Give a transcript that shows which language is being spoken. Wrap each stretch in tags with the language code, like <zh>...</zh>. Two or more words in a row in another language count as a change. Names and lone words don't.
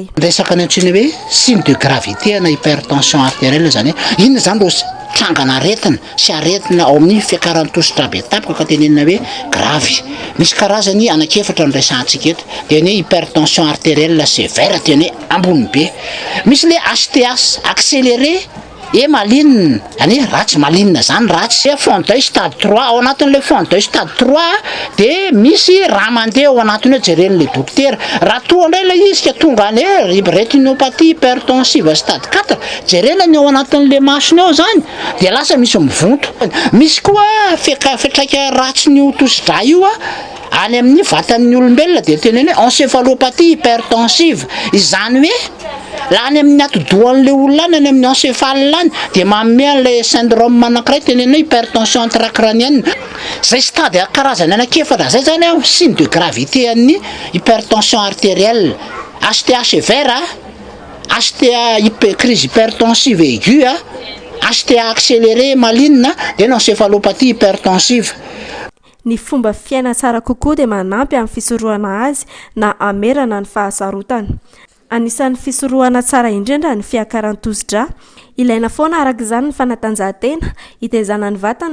<mg>Resaka ny antsoina hoe</mg> <fr>signe de gravité</fr> <mg>na</mg> <fr>hypertension artérielle</fr> <mg>zany hoe inona zany ro trangana aretina sy aretina ao amin'ny fiakaran'ny tosidra be tapaka ka tenenina hoe gravy. Misy karazany anankiefatra no resantsika eto. Dia ny</mg> <fr>hypertension artérielle sévère</fr> <mg>dia ny ambony be. Misy le</mg> <fr>HTH accéléré et maline,</fr> <mg>ani ratsy maline zany ratsy</mg> <fr>fond d'œil stade 3</fr> <mg>ao anatin'le</mg> <fr>fond d'œil stade 3</fr> <mg>dia misy raha mandeha ao anatiny hoe jeren'le dokotera raha toa indray ilay izy ka tonga any</mg> <fr>rétinopathie hypertensive stade 4</fr> <mg>jerenany ao anatin'le masony ao zany dia lasa misy mivonto. Misy koa fiatraika ratsy ny tosidra io any amin'ny vatan'ny olombelona dia teneny hoe</mg> <fr>encéphalopathie hypertensive,</fr> <mg>izany hoe laha any amin'ny atidohan'le olona any amin'ny encéphale any dia manome an'ilay syndrome anankiray teneny hoe</mg> <fr>hypertension intracrânienne.</fr> <mg>Zay stade karazany anankiefatra zay zany</mg> <fr>signe de gravité</fr> <mg>an'ny</mg> <fr>hypertension artérielle. HTA sévère, HTA crise hypertensive aiguë, HTA accéléré maligne dia encéphalopathie hypertensive.</fr> <mg>Ny fomba fiaina tsara kokoa dia manampy amin'ny fisorohana azy na amerana ny fahasarotana. Anisan'ny fisorohana tsara indrindra ny fiakaran'ny tozidra. Ilaina foana araka izany ny fanatanjahantena, hitaizana ny vatana.</mg>